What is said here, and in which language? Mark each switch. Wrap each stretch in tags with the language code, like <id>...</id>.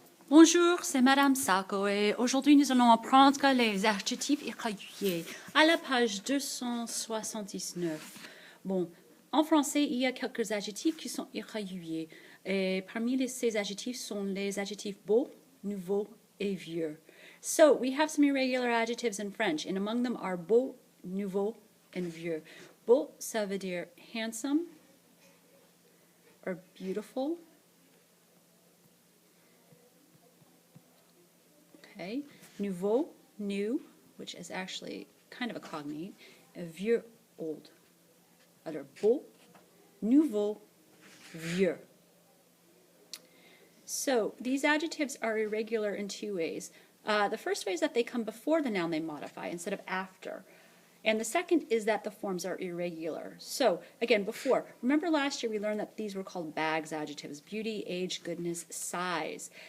<fr>Bonjour, c'est Madame Sacco et aujourd'hui nous allons apprendre les adjectifs irréguliers à la page 279. Bon, en français, il y a quelques adjectifs qui sont irréguliers et parmi ces adjectifs sont les adjectifs beau, nouveau et vieux.</fr> <en>So, we have some irregular adjectives in French and among them are beau, nouveau and vieux.</en> <fr>Beau, ça veut dire</fr> <en>handsome or beautiful. Okay. Nouveau, new, which is actually kind of a cognate. Vieux, old.</en> <fr>Alors, beau, nouveau, vieux.</fr> <en>So, these adjectives are irregular in two ways. The first way is that they come before the noun they modify instead of after. And the second is that the forms are irregular. So, again, before, remember last year we learned that these were called bags adjectives, beauty, age, goodness, size.</en>